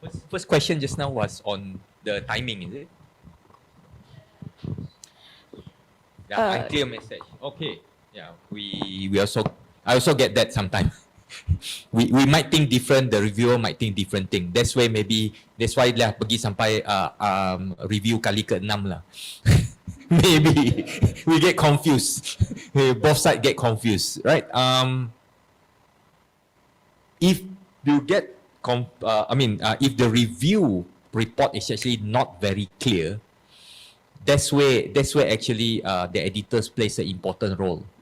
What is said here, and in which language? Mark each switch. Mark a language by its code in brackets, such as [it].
[en] First question just now was on the timing, is it? Yeah, unclear message. Okay. Yeah, I also get that sometimes. we might think different, the reviewer might think different thing. That's why [ms] lah pergi sampai review kali ke-6 lah. [en] Maybe we get confused. Both sides get confused, right? If you get if the review report is actually not very clear, that's where actually the editors plays an important role.